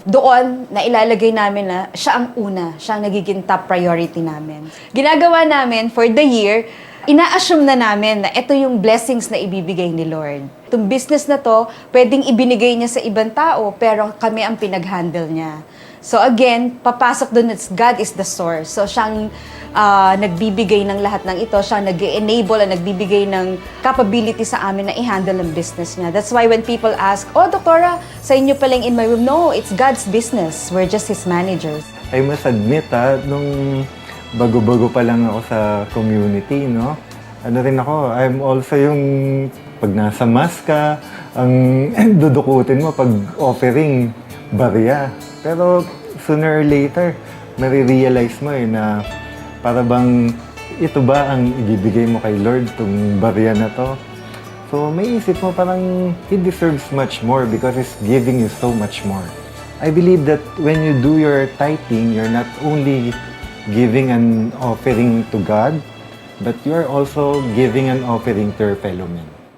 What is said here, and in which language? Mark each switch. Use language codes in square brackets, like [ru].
[tl] Doon, na ilalagay namin na siya ang una, siya ang nagiging top priority namin. Ginagawa namin [en] for the year, [tl] ina-assume na namin na ito yung blessings na ibibigay ni Lord. Itong business na to, pwedeng ibinigay niya sa ibang tao, pero kami ang pinag-handle niya. [en] So again, [tl] papasok doon at [en] God is the source. [tl] So siyang nagbibigay ng lahat ng ito, siya nag-enable at nagbibigay ng capability sa amin na i-handle ang business niya. [en] That's why when people ask, oh, Doktora, [tl] sa inyo palang [en] in my room, no, it's God's business. We're just His managers. I must admit [tl] nung bago-bago pa lang ako sa community, no? Ano rin ako, [en] I'm also [tl] yung pag nasa mass ka, ang dudukutin mo pag offering barya. Pero [en] sooner or later, [tl] marirealize mo na para bang ito ba ang ibibigay mo kay Lord, itong barya na to? [en] So [tl] may isip mo parang [en] He deserves much more because He's giving you so much more. I believe that when you do your tithing, you're not only giving an offering to God, but you're also giving an offering to your fellow men.